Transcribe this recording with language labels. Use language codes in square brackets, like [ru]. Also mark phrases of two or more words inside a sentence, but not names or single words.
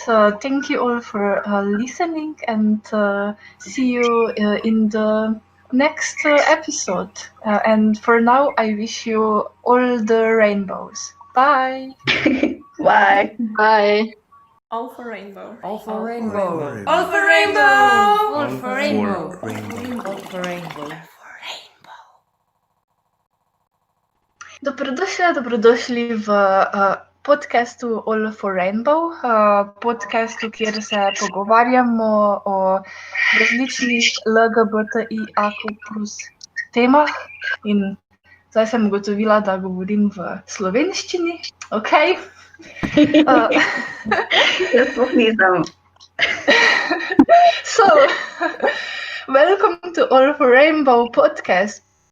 [en] Thank you all for listening, and see you in the next episode. And for now, I wish you all the rainbows. Bye. Bye. Bye. All for rainbow. All for rainbow. All for rainbow. All for rainbow. Rainbow. All for rainbow. [sl] Dobrodošli v podcastu All for Rainbow, podcastu, kjer se pogovarjamo o različnih LGBTIAQ+ temah. In zdaj sem ugotovila, da govorim v slovenščini. [en] Okay. So, welcome to All for Rainbow podcast.